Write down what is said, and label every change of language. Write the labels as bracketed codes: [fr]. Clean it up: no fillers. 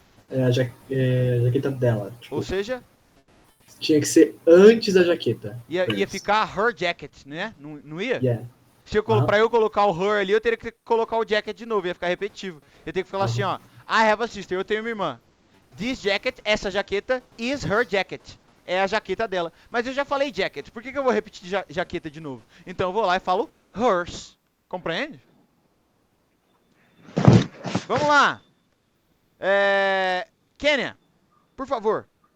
[pt] É a jaqueta dela. Tipo, Ou seja, tinha que ser antes da jaqueta. ia [en] Hers. [pt] ficar [en] her jacket, [pt] né? Não ia? [en] Yeah. [pt] Se eu, pra eu colocar o her ali, eu teria que colocar o jacket de novo, ia ficar repetitivo. Eu tenho que falar assim, ó. [en] I have a sister, [pt] eu tenho uma irmã. [en] This jacket, [pt] essa jaqueta, [en] is her jacket. [pt] É a jaqueta dela. Mas eu já falei jacket, por que eu vou repetir jaqueta de novo? Então eu vou lá e falo hers. Compreende? Vamos lá. Kênia, por favor.